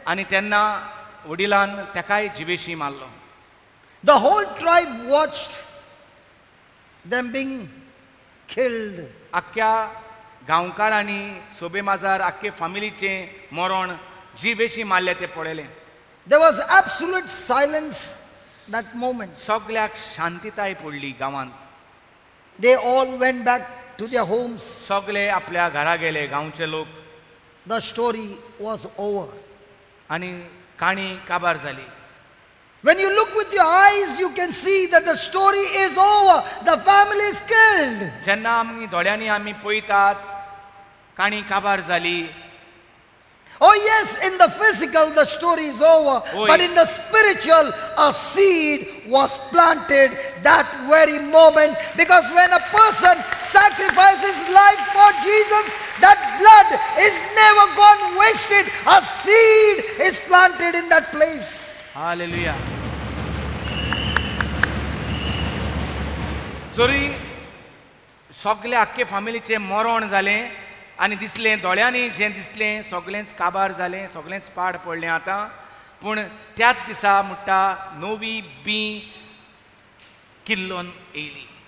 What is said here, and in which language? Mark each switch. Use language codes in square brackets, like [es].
[kok] आनी तेन्ना वडिलान तेकाय जिवेशी मारलो. [en] The whole tribe watched them being killed. [kok] आख्ख्या गांवकारांनी सोबे माजार आख्खे फामिलीचें मरण जिवेशी मारले ते पळयलें. [en] There was absolute silence that moment. [kok] सगळ्याक शांतीताय पडली गांवांत. [en] They all went back to their homes. [kok] सगळे आपल्या घरा गेले गांवचे लोक. [en] The story was over. [kok] आनी काणी काबार जाली. [en] When you look with your eyes, you can see that the story is over. The family is killed. [kok] जेन्ना आमी दोळ्यांनी आमी पळयतात काणी काबार जाली. [en] Oh yes, in the physical the story is over. [kok] Oi. [en] But in the spiritual, a seed was planted that very moment. Because when a person sacrifices life for Jesus, that blood is never gone wasted. A seed is planted in that place. [kok] Hallelujah. जरी सगळे आख्खे फामिलीचें मरण जालें आनी दिसलें दोळ्यांनी जें दिसलें सगळेंच काबार जालें सगळेंच पाड पडलें आतां. पूण त्याच दिसा म्हणटा नवी बी किल्लोन येयली.